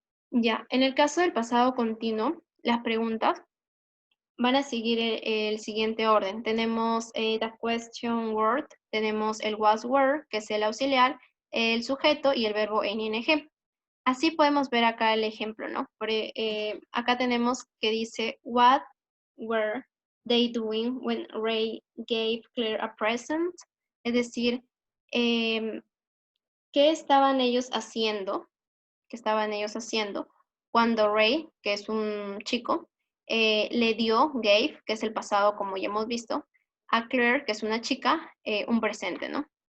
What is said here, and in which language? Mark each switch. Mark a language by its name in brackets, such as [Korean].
[Spanish] Ya, en el caso del pasado continuo, las preguntas van a seguir el siguiente orden. Tenemos the question word, tenemos el was were, que es el auxiliar, el sujeto y el verbo en ing. Así podemos ver acá el ejemplo, ¿no? Acá tenemos que dice, [English] what were they doing when Ray gave Claire a present? [Spanish] Es decir, ¿qué estaban ellos haciendo? ¿Qué estaban ellos haciendo cuando Ray, que es un chico, le dio, gave, que es el pasado como ya hemos visto, a Claire, que es una chica, un presente, ¿no?